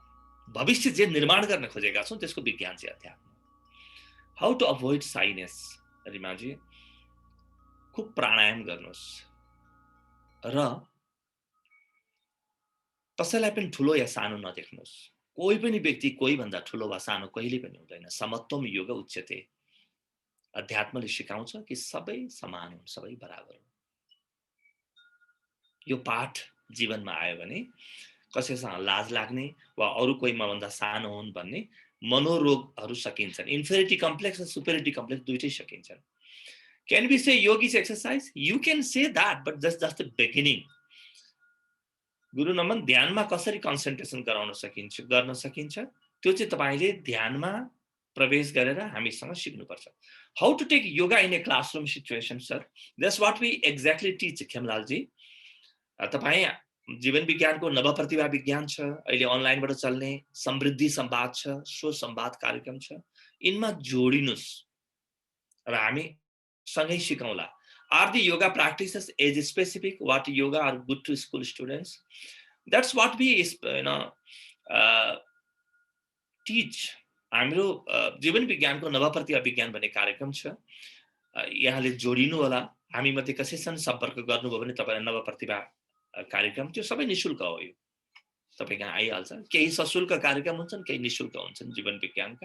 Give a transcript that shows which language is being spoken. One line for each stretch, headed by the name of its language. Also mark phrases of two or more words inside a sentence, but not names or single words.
Nepali: भविष्य जे निर्माण गर्न खोजेका छौं त्यसको विज्ञान चाहिँ अध्यात्म हो।
English: How to avoid sickness.
Nepali: रिमाजी खूब प्राणायाम गर्नुहोस् र कसैलाई पनि ठुलो या सानो नदेख्नुहोस्। कोही पनि व्यक्ति कोही भन्दा ठुलो वा सानो कहिले पनि हुँदैन।
Sanskrit: समत्वम योग उच्यते।
Nepali: अध्यात्मले सिकाउँछ कि सबै समान हुन्, सबै बराबर हुन्। यो पाठ जीवनमा आयो भने कसैसँग लाज लाग्ने वा अरू कोही मभन्दा सानो हुन् भन्ने मनोरोगहरू सकिन्छन्।
English: inferiority complex
Nepali: र
English: superiority complex
Nepali: दुईटै सकिन्छन्।
English: Can we say yoga is exercise? You can say that, but that's just the beginning.
Nepali: गुरु नमन ध्यानमा कसरी कन्सन्ट्रेसन गर्न सकिन्छ त्यो चाहिँ तपाईले ध्यानमा प्रवेश गरेर हामीसँग सिक्नुपर्छ।
English: How to take yoga in a classroom situation sir, that's what we exactly teach Khemlal ji.
Nepali: तपाई जीवन विज्ञानको नव प्रतिभा विज्ञान छ, अहिले अनलाइनबाट चल्ने समृद्धि संवाद छ, सो संवाद कार्यक्रम छ। इनमा जोडिनुस् र हामी सँगै सिकौँला।
English: Are the yoga practices age specific? What yoga are good to school students? That's what we teach.
Nepali: हाम्रो जीवन विज्ञानको नव प्रतिभा विज्ञान भन्ने कार्यक्रम छ। यहाँले जोडिनु होला। हामी मध्ये कसैसँग सम्पर्क गर्नुभयो भने तपाईलाई नव प्रतिभा कार्यक्रम त्यो सबै निशुल्क हो। यो तपाईँ कहाँ आइहाल्छ। केही सशुल्क कार्यक्रम हुन्छन्, केही निशुल्क हुन्छन् जीवन विज्ञानका।